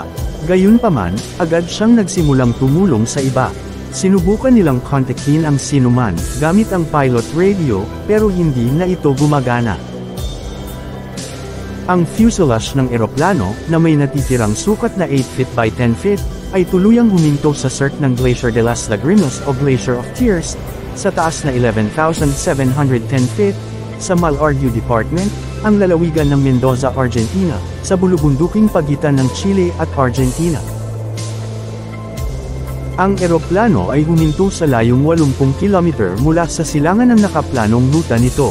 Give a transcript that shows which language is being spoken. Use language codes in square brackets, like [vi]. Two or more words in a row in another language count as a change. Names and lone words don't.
[tl] Gayunpaman, agad siyang nagsimulang tumulong sa iba. Sinubukan nilang kontakin ang sinuman, gamit ang pilot radio, pero hindi na ito gumagana. Ang fuselage ng eroplano, na may natitirang sukat na 8 [en] feet by 10 feet, [tl] ay tuluyang huminto sa cirque ng Glacier de las Lagrimas o Glacier of Tears, sa taas na 11,710 feet, sa Malargüe Department, ang lalawigan ng Mendoza, Argentina, sa bulubunduking pagitan ng Chile at Argentina. Ang eroplano ay huminto sa layong 80 km mula sa silangan ng nakaplanong ruta nito.